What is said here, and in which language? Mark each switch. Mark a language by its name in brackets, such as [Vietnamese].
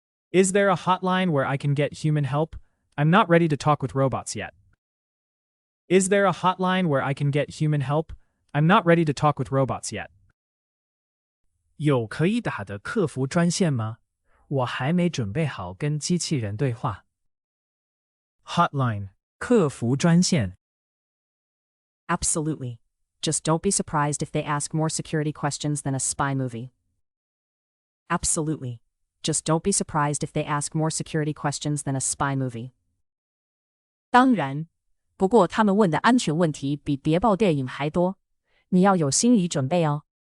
[English] Is there a hotline where I can get human help? I'm not ready to talk with robots yet. Is there a hotline where I can get human help? I'm not ready to talk with robots yet. [Chinese] 有可以打的客服专线吗？我还没准备好跟机器人对话。 Hotline. 客服专线。 [English] Absolutely. Just don't be surprised if they ask more security questions than a spy movie. Absolutely. Just don't be surprised if they ask more security questions than a spy movie. [Chinese] 当然，不过他们问的安全问题比谍报电影还多，你要有心理准备哦。